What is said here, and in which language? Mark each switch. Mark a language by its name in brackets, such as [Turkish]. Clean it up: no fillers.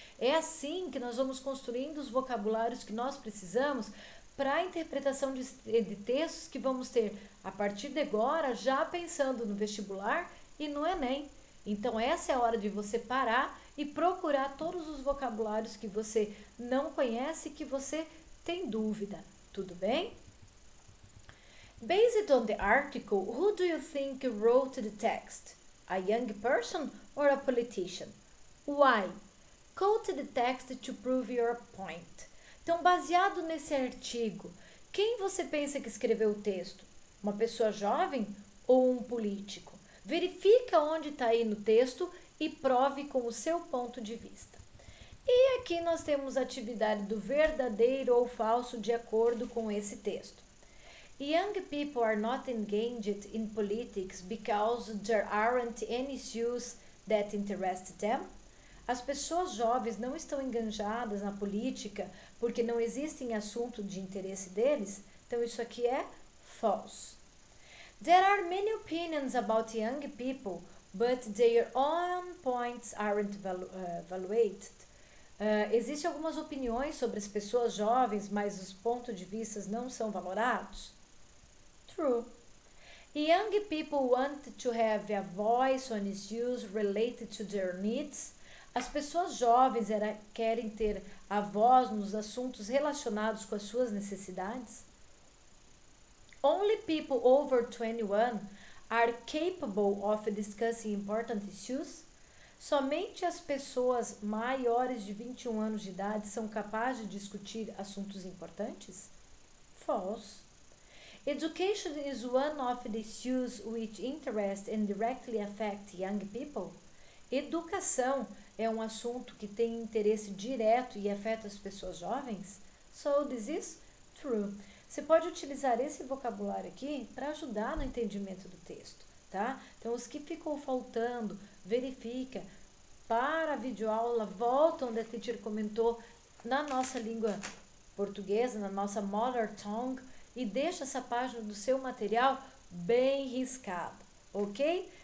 [Portuguese] É assim que nós vamos construindo os vocabulários que nós precisamos para a interpretação de textos que vamos ter a partir de agora, já pensando no vestibular e no Enem. Então essa é a hora de você parar e procurar todos os vocabulários que você não conhece e que você tem dúvida. Tudo bem? [English] Based on the article, who do you think wrote the text? A young person or a politician? Why? Quote the text to prove your point. [Portuguese] Então, baseado nesse artigo, quem você pensa que escreveu o texto? Uma pessoa jovem ou um político? Verifica onde está aí no texto e prove com o seu ponto de vista. E aqui nós temos a atividade do verdadeiro ou falso de acordo com esse texto. [English] Young people are not engaged in politics because there aren't any issues that interest them. [Portuguese] As pessoas jovens não estão engajadas na política porque não existem assuntos de interesse deles. Então isso aqui é false. [English] There are many opinions about young people, but their own points aren't evaluated. [Portuguese] Existem algumas opiniões sobre as pessoas jovens, mas os pontos de vista não são valorados? [English] True. Young people want to have a voice on issues related to their needs. [Portuguese] As pessoas jovens querem ter a voz nos assuntos relacionados com as suas necessidades? [English] Only people over 21 are capable of discussing important issues? [Portuguese] Somente as pessoas maiores de 21 anos de idade são capazes de discutir assuntos importantes? [English] False. Education is one of the issues which interest and directly affect young people. [Portuguese] Educação é um assunto que tem interesse direto e afeta as pessoas jovens? [English] So this is true. [Portuguese] Você pode utilizar esse vocabulário aqui para ajudar no entendimento do texto, tá? Então, os que ficou faltando, verifica, para a videoaula, volta onde a teacher comentou na nossa língua portuguesa, na nossa [English] mother tongue, [Portuguese] e deixa essa página do seu material bem riscada, ok?